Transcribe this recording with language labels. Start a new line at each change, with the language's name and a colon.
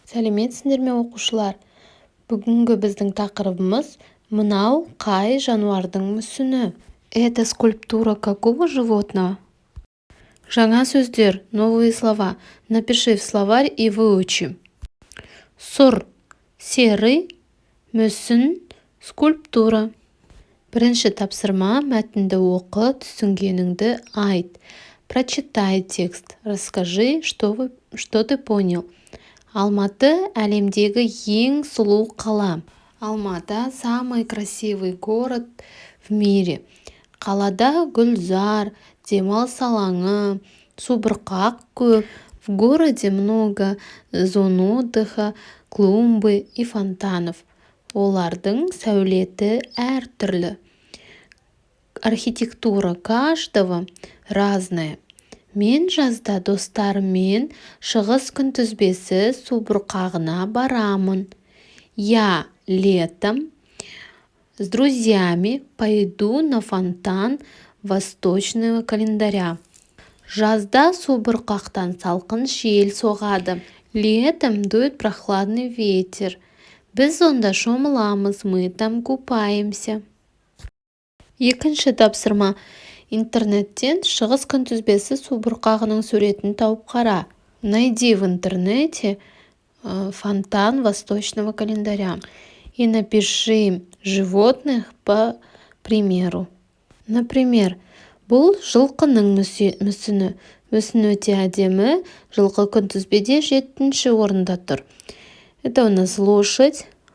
Kazakh: Сәлеметсіңдер ме оқушылар? Бүгінгі біздің тақырыбымыз мынау қай жануардың мүсіні?
Russian: Это скульптура какого животного?
Kazakh: Жаңа сөздер,
Russian: новые слова. Напиши в словарь и выучи. Сұр, серый, мүсін, скульптура.
Kazakh: Бірінші тапсырма, мәтінді оқы, түсінгеніңді айт.
Russian: Прочитай текст. Расскажи, что ты понял.
Kazakh: Алматы әлемдегі ең сұлу қала.
Russian: Алматы самый красивый город в мире.
Kazakh: Қалада гүлзар, демалыс алаңы, субұрқақ көп.
Russian: В городе много зон отдыха, клумбы и фонтанов.
Kazakh: Олардың сәулеті әртүрлі.
Russian: Архитектура каждого разная.
Kazakh: Мен жазда достарыммен шығыс күнтізбесі субұрқағына барамын.
Russian: Я летом с друзьями пойду на фонтан восточного календаря.
Kazakh: Жазда субұрқақтан салқын жел соғады.
Russian: Летом дует прохладный ветер.
Kazakh: Біз онда шомыламыз,
Russian: мы там купаемся.
Kazakh: Екінші тапсырма. Интернеттен шығыс күнтізбесі субұрқағының суретін тауып қара.
Russian: Найди в интернете фонтан восточного календаря и напиши животных по примеру. Например,
Kazakh: бұл жылқының мүсіні. Мүсін өте әдемі, жылқы күнтізбеде 7-ші орында тұр.
Russian: Это у нас лошадь.